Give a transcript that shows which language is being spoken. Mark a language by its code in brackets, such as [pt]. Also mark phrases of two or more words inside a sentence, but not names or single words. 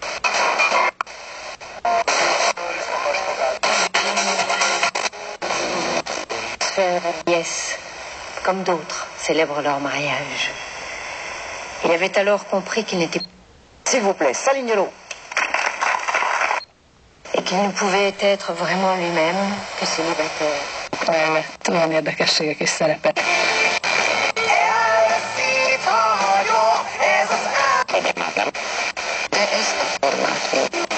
[fr] Yes, comme d'autres, célèbrent leur mariage. Il avait alors compris qu'il n'était S'il vous plaît, Salignolo. et qu'il ne pouvait être vraiment lui-même que célibataire. [hu] Mellett olyan érdekességek is szerepel. De ezt a formát